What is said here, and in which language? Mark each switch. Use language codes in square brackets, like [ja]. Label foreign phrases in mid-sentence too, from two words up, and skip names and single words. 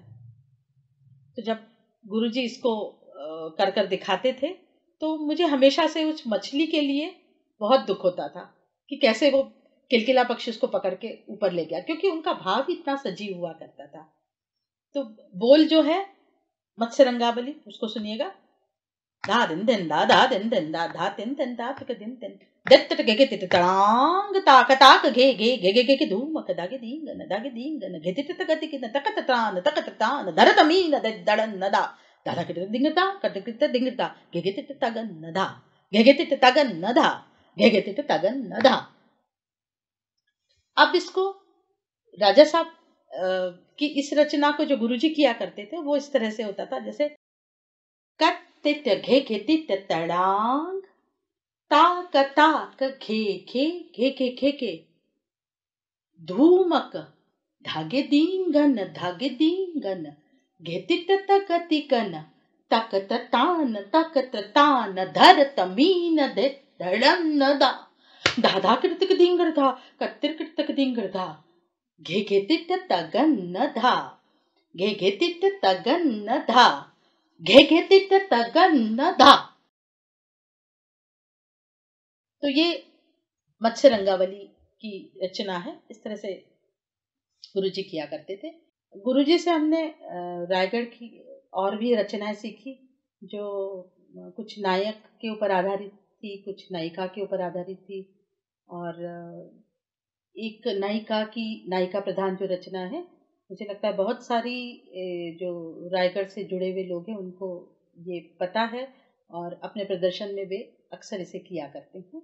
[hi] तो जब गुरुजी इसको कर कर दिखाते थे तो मुझे हमेशा से उस मछली के लिए बहुत दुख होता था कि कैसे वो किलकिला पक्षी उसको पकड़ के ऊपर ले गया, क्योंकि उनका भाव ही इतना सजीव हुआ करता था। तो बोल जो है मत्स्य रंगावली, उसको सुनिएगा। धा दिन दिन दा धा दिन दिन दा धा दिन दिन दा तक दिन दिन दत्त तक गे तित तड़ांग ताक ताक घे घे घे घे घे धूमक दागे दींगन घे तित तक तिक तक तान धर तमीन दड़न नदा दादा कित दिंगता कट कित दिंगता घे घे तित तगन नदा घे घे तित तगन नदा घे घे तित तगन नदा। अब इसको राजा साहब की इस रचना को जो गुरुजी किया करते थे वो इस तरह से होता था, जैसे कट तित घे घे तित तड़ांग ताक ताक घे घे घे घे घे घे धूमक धागे दींगन घे तित तक तिकन तक तान धर तमीन दे धड़न नदा दादा कृतक दिंगर था कत्तिर कृतक दिंगर था घे घे तित तगन नधा घे घे तित तगन नधा घे घे तित तगन नधा। तो ये मत्स्य रंगावली की रचना है। इस तरह से गुरुजी किया करते थे। गुरुजी से हमने रायगढ़ की और भी रचनाएं सीखी जो कुछ नायक के ऊपर आधारित थी, कुछ नायिका के ऊपर आधारित थी, और एक नायिका प्रधान जो रचना है, मुझे लगता है बहुत सारी जो रायगढ़ से जुड़े हुए लोग हैं उनको ये पता है और अपने प्रदर्शन में वे अक्सर इसे किया करते हैं।